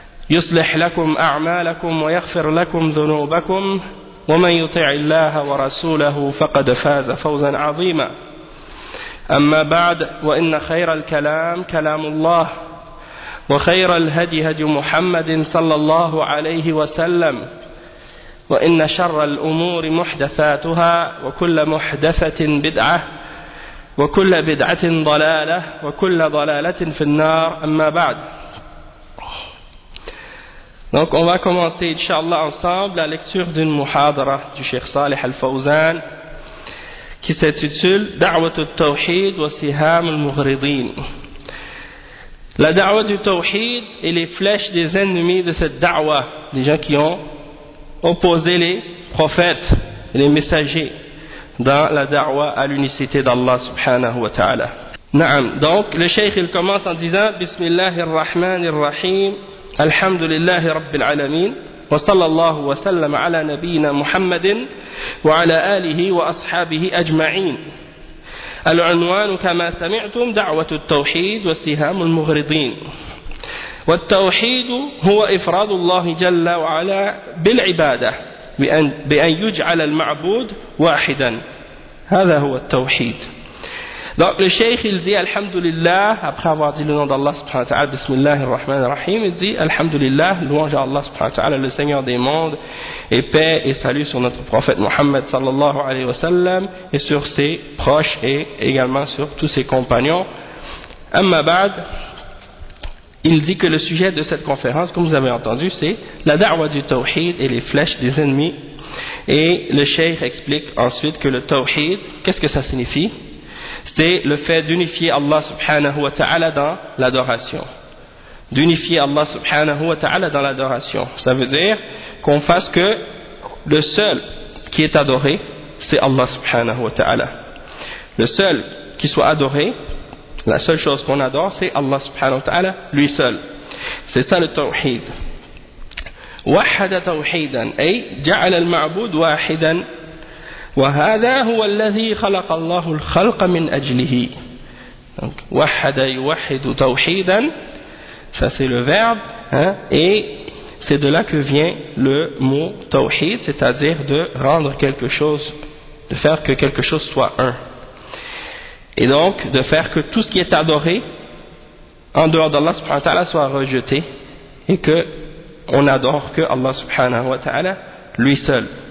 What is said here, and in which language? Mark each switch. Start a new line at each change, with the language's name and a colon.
Arabic: يصلح لكم أعمالكم ويغفر لكم ذنوبكم ومن يطع الله ورسوله فقد فاز فوزا عظيما أما بعد وإن خير الكلام كلام الله وخير الهدي هدي محمد صلى الله عليه وسلم وإن شر الأمور محدثاتها وكل محدثة بدعة وكل بدعة ضلالة وكل ضلالة في النار أما بعد.
French: Donc on va commencer inshallah ensemble la lecture d'une muhadara du Cheikh Saleh Al-Fawzan qui s'intitule
Arabic: دعوة التوحيد وسهام المغرضين.
French: La da'wa du tawhid et les flèches des ennemis de cette da'wa, des gens qui ont opposé les prophètes et les messagers dans la da'wa à l'unicité d'Allah subhanahu wa ta'ala. Na'am. Donc le Cheikh il commence en disant
Arabic: Bismillahirrahmanirrahim, Alhamdulillahi Rabbil Alameen, wa sallallahu wa sallam ala nabiyyina Muhammadin wa ala alihi wa ashabihi ajma'in. العنوان كما سمعتم دعوة التوحيد وسهام المغرضين. والتوحيد هو إفراد الله جل وعلا بالعبادة بأن يجعل المعبود واحدا. هذا هو التوحيد.
French: Donc le Cheikh il dit Alhamdulillah, après avoir dit le nom d'Allah subhanahu wa ta'ala,
Arabic: Bismillahir Rahmanir Rahim,
French: il dit Alhamdulillah, louange à Allah subhanahu wa ta'ala, le Seigneur des mondes, et paix et salut sur notre prophète Muhammad sallallahu alayhi wa sallam, et sur ses proches et également sur tous ses compagnons.
Arabic: Amma ba'd,
French: il dit que le sujet de cette conférence, comme vous avez entendu, c'est la da'wa du tawhid et les flèches des ennemis. Et le Cheikh explique ensuite que le tawhid, qu'est-ce que ça signifie? C'est le fait d'unifier Allah subhanahu wa ta'ala dans l'adoration. D'unifier Allah subhanahu wa ta'ala dans l'adoration. Ça veut dire qu'on fasse que le seul qui est adoré, c'est Allah subhanahu wa ta'ala. Le seul qui soit adoré, la seule chose qu'on adore, c'est Allah subhanahu wa ta'ala, lui seul. C'est ça le tawhid.
Arabic: وَحَدَ تَوْحِيدًا أي جَعَلَ الْمَعْبُودُ وَاحِدًا وهذا هو الذي خلق الله الخلق من أجله.
French: Donc,
Arabic: وحد يوحد توحيدا.
French: Ça c'est le verbe, hein, et c'est de là que vient le mot tawhid, c'est-à-dire de rendre quelque chose, de faire que quelque chose soit un. Et donc, de faire que tout ce qui est adoré en dehors d'Allah subhanahu wa ta'ala soit rejeté, et que on adore que Allah subhanahu wa ta'ala lui seul.